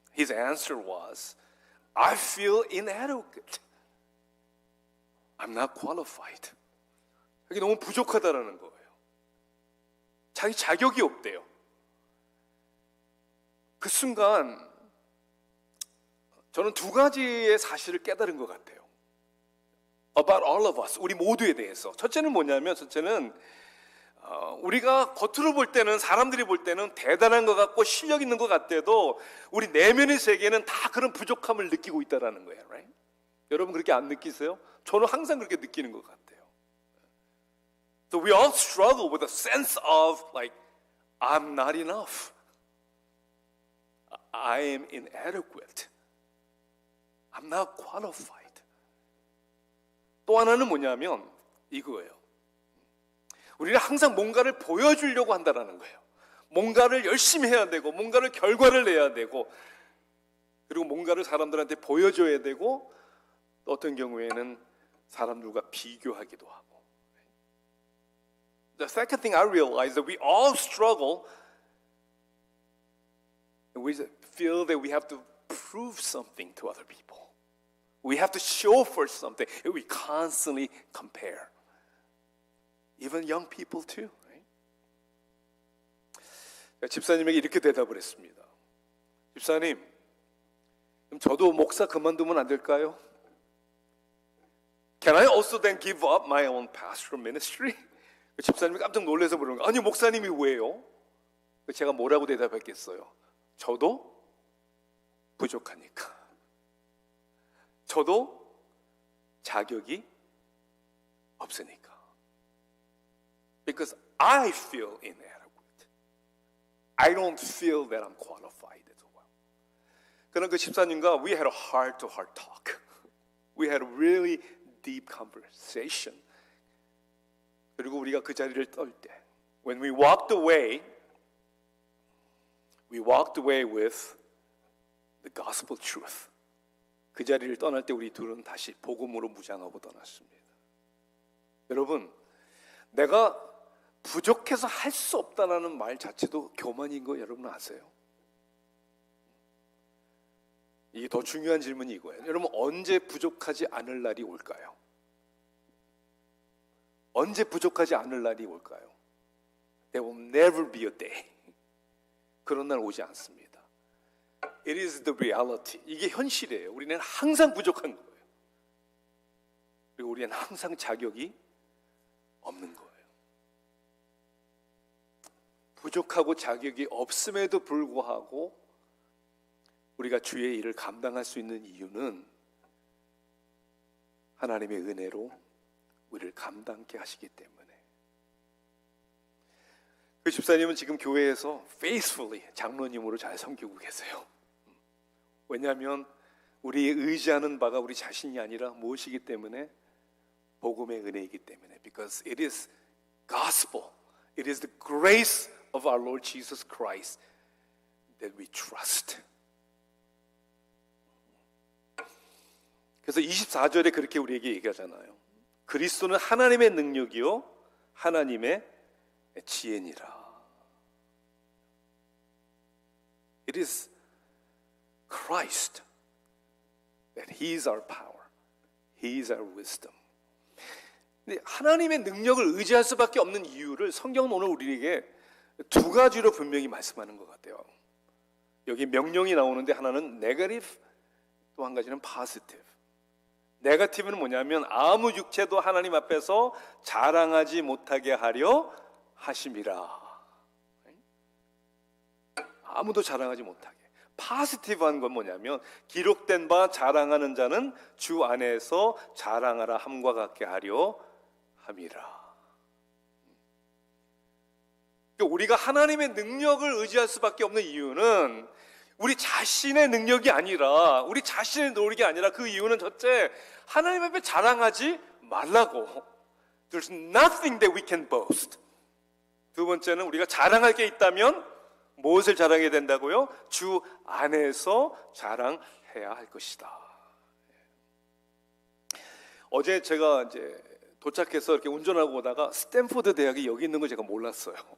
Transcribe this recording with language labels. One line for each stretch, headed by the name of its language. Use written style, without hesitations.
English: His answer was, I feel inadequate. I'm not qualified.
Korean: 이게 너무 부족하다라는 거예요. 자기 자격이 없대요. 그 순간 저는 두 가지의 사실을 깨달은 것 같아요.
English: About all of us,
Korean: 우리 모두에 대해서. 첫째는 뭐냐면, 첫째는 우리가 겉으로 볼 때는, 사람들이 볼 때는 대단한 것 같고 실력 있는 것 같아도 우리 내면의 세계는 다 그런 부족함을 느끼고 있다는 거예요.
English: Right?
Korean: 여러분 그렇게 안 느끼세요? 저는 항상 그렇게 느끼는 것 같아요.
English: So we all struggle with a sense of like, I'm not enough. I am inadequate. I'm not qualified.
Korean: 또 하나는 뭐냐면 이거예요. 우리는 항상 뭔가를 보여주려고 한다는 거예요. 뭔가를 열심히 해야 되고, 뭔가를 결과를 내야 되고, 그리고 뭔가를 사람들한테 보여줘야 되고, 또 어떤 경우에는 사람들과 비교하기도 하고.
English: The second thing I realized that we all struggle, and we feel that we have to prove something to other people. We have to show for something. And we constantly compare. Even young people too. Right?
Korean: 집사님에게 이렇게 대답을 했습니다. 집사님, 그럼 저도 목사 그만두면 안 될까요?
English: Can I also then give up my own pastoral ministry?
Korean: 집사님이 깜짝 놀라서 물은 거예요. 아니 목사님이 왜요? 제가 뭐라고 대답했겠어요? 저도 부족하니까. 저도 자격이 없으니까.
English: Because I feel inadequate. I don't feel that I'm qualified as well.
Korean: 그런 그 집사님과
English: we had a heart-to-heart talk. We had a really deep conversation.
Korean: 그리고 우리가 그 자리를 떨 때,
English: when we walked away with the gospel truth.
Korean: 그 자리를 떠날 때 우리 둘은 다시 복음으로 무장하고 떠났습니다. 여러분, 내가 부족해서 할 수 없다는 말 자체도 교만인 거 여러분 아세요? 이게 더 중요한 질문이 이거예요. 여러분 언제 부족하지 않을 날이 올까요? 언제 부족하지 않을 날이 올까요?
English: There will never be a day
Korean: 그런 날 오지 않습니다.
English: It is the reality.
Korean: 이게 현실이에요. 우리는 항상 부족한 거예요. 그리고 우리는 항상 자격이 없는 거예요. 부족하고 자격이 없음에도 불구하고 우리가 주의 일을 감당할 수 있는 이유는 하나님의 은혜로 우리를 감당케 하시기 때문에. 그 집사님은 지금 교회에서 faithfully 장로님으로 잘 섬기고 계세요. 왜냐하면 우리 의지하는 바가 우리 자신이 아니라 무엇이기 때문에? 복음의 은혜이기 때문에.
English: Because it is gospel, it is the grace of our Lord Jesus Christ that we trust.
Korean: 그래서 24절에 그렇게 우리에게 얘기하잖아요. 그리스도는 하나님의 능력이요 하나님의 지혜니라.
English: It is Christ that He is our power, He is our wisdom.
Korean: 근데 하나님의 능력을 의지할 수밖에 없는 이유를 성경은 오늘 우리에게 두 가지로 분명히 말씀하는 것 같아요. 여기 명령이 나오는데 하나는 네거티브, 또 한 가지는 포지티브. 네거티브는 뭐냐면 아무 육체도 하나님 앞에서 자랑하지 못하게 하려 하심이라. 아무도 자랑하지 못하게. 포지티브한 건 뭐냐면 기록된 바 자랑하는 자는 주 안에서 자랑하라 함과 같게 하려 함이라. 우리가 하나님의 능력을 의지할 수밖에 없는 이유는 우리 자신의 능력이 아니라, 우리 자신의 노력이 아니라, 그 이유는 첫째, 하나님 앞에 자랑하지 말라고.
English: There's nothing that we can boast.
Korean: 두 번째는 우리가 자랑할 게 있다면 무엇을 자랑해야 된다고요? 주 안에서 자랑해야 할 것이다. 어제 제가 이제 도착해서 이렇게 운전하고 오다가 스탠포드 대학이 여기 있는 걸 제가 몰랐어요.